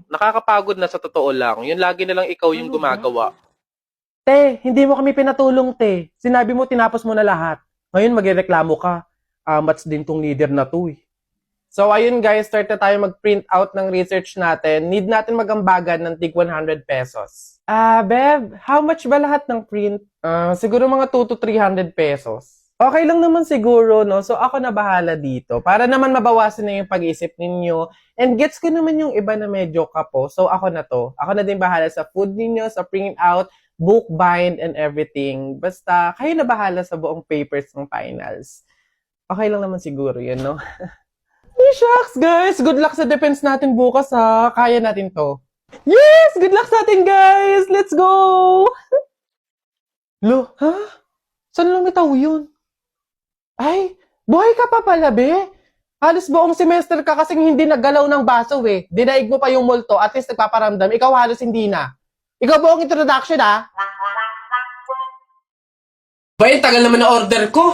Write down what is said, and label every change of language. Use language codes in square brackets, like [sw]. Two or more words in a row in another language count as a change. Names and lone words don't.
[tl] Nakakapagod na sa totoo lang. Yun lagi na lang ikaw yung gumagawa. Te, hindi mo kami pinatulong, te. Sinabi mo, tinapos mo na lahat. Ngayon, magreklamo ka. Amats din tong leader na to eh. So, ayun guys, start na tayo mag-print out ng research natin. Need natin magambagan ng tig 100 pesos. Bev, [en] how much [tl] ba lahat ng print? Siguro mga 2 to 300 pesos. Okay lang naman siguro, no? So, ako na bahala dito. Para naman mabawasan na yung pag-isip ninyo. And gets ko naman yung iba na medyo kapo. So, ako na to. Ako na din bahala sa food ninyo, sa print out, [en] book bind, and everything. [tl] Basta, kayo na bahala sa buong papers ng finals. Okay lang naman siguro yun, no? [en] Hey, shucks, guys! Good luck [tl] sa defense natin bukas, ha? Kaya natin to. Yes! [en] Good luck [tl] sa atin, guys! [en] Let's go! Lo, [tl] ha? Saan lumitaw yun? Ay, buhay ka pa pala, be? Halos buong semester ka kasing hindi naggalaw ng baso, eh. Dinaig mo pa yung multo, at least nagpaparamdam. Ikaw halos hindi na. Ikaw buong introduction, ha? Ba, yung tagal naman na order ko.